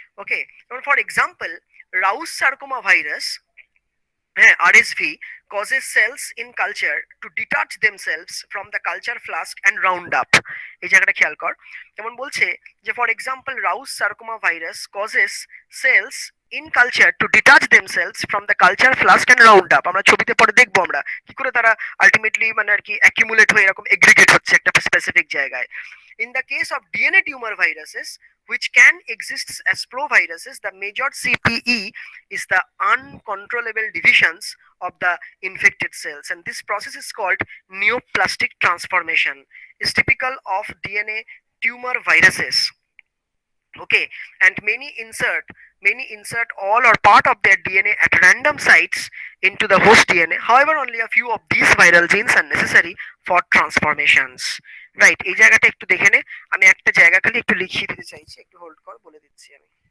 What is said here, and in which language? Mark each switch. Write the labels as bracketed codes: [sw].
[en] Okay, যেমন for example Rous sarcoma virus, হ্যাঁ, RSV causes cells in culture to detach themselves from the culture flask and round up। [bn] এই জায়গাটা খেয়াল কর। যেমন বলছে যে [en] For example Rous sarcoma virus causes cells in culture to detach themselves from the culture flask and round up। [bn] আমরা ছবিতে পরে দেখবো আমরা কি করে তারা আলটিমেটলি মানে আর কি অ্যাকিউমুলেট হয়ে এরকম এগ্রিগেট হচ্ছে একটা স্পেসিফিক জায়গায়। [en] In the case of DNA tumor viruses, which can exist as proviruses, the major CPE is the uncontrollable divisions of the infected cells, and this process is called neoplastic transformation. Is typical of DNA tumor viruses. Okay, and many insert all or part of their DNA at random sites into the host DNA. However, only a few of these viral genes are necessary for transformations. [bn] Right, এই জায়গাটা একটু দেখে নে। আমি একটা জায়গা খালি একটু লিখিয়ে দিতে চাইছি, একটু হোল্ড কর, বলে দিচ্ছি আমি।